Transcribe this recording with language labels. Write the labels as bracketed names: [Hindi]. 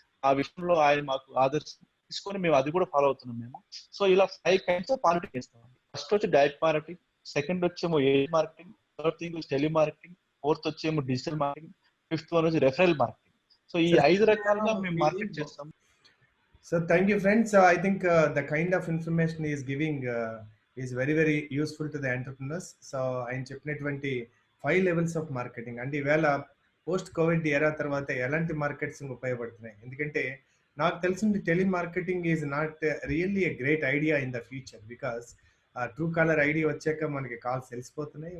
[Telugu] ఆ విషయంలో ఆయన మాకు ఆదర్శం తీసుకొని మేము అది కూడా ఫాలో అవుతున్నాం మేము. సో ఇలా 5 kinds ఆఫ్ మార్కెటింగ్ చేస్తామండి. ఫస్ట్ వచ్చి direct marketing, second వచ్చేమో age marketing, third thing వచ్చి tele marketing, fourth వచ్చేమో digital marketing, fifth one వచ్చి రెఫరల్ మార్కెటింగ్. సో ఈ 5 రకాలుగా మేము మార్కెట్ చేస్తాం. [English] So thank you, friends. So I think the kind of information he is giving is very, very useful to the entrepreneurs. [Telugu] So ఆయన చెప్పినటువంటి [English] 5 levels of marketing [Telugu] అంటే ఈవేళ post Covid ఎరా తర్వాత ఎలాంటి మార్కెట్స్ ఉపయోగపడుతున్నాయి. ఎందుకంటే నాకు తెలిసింది [English] telemarketing is not really a great idea in the future, because Truecaller ID [Telugu] వచ్చాక మనకి కాల్స్ తెలిసిపోతున్నాయి.